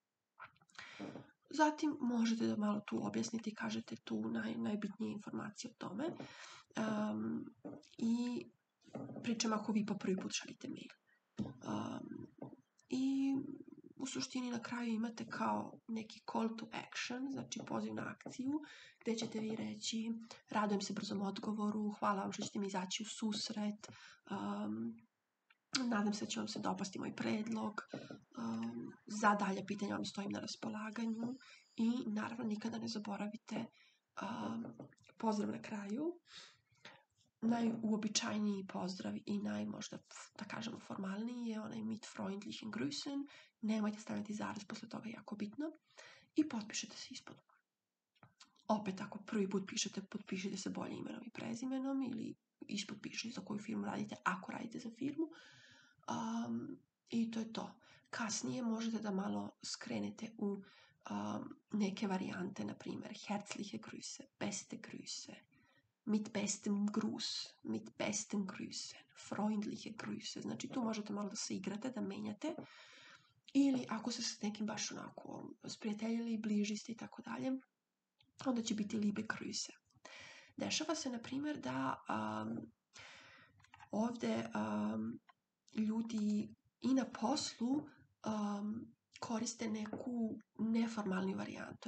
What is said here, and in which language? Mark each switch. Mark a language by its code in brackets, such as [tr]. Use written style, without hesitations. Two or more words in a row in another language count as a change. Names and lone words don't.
[sr] Zatim možete da malo tu objasnite i kažete tu najbitnije informacije o tome. I pričam ako vi po prvi put šaljete mail. I u suštini na kraju imate kao neki [en] call to action, [sr] znači poziv na akciju, gde ćete vi reći radujem se brzom odgovoru, hvala vam što ćete mi izaći u susret, nadam se da će vam se dopasti moj predlog, za dalje pitanja vam stojim na raspolaganju i naravno nikada ne zaboravite pozdrav na kraju. Najuobičajniji pozdrav i možda, da kažemo, formalniji je onaj [de] mit freundlichen Grüßen, [sr] nemojte staviti zarez posle toga, jako bitno, i potpišete se ispod. Opet, ako prvi put pišete, potpišite se bolje imenom i prezimenom ili ispod pišete za koju firmu radite, ako radite za firmu. I to je to. Kasnije možete da malo skrenete u neke varijante, na primjer [de] herzliche Grüße, beste Grüße, mit bestem Gruß, mit besten Grüßen, freundliche Grüße. [sr] Znači tu možete malo da se igrate, da menjate. Ili ako se s nekim baš onako sprijateljili, bliži ste i tako dalje, onda će biti [de] liebe Grüße. [sr] Dešava se, na primjer, da ovde ljudi i na poslu koriste neku neformalnu varijantu.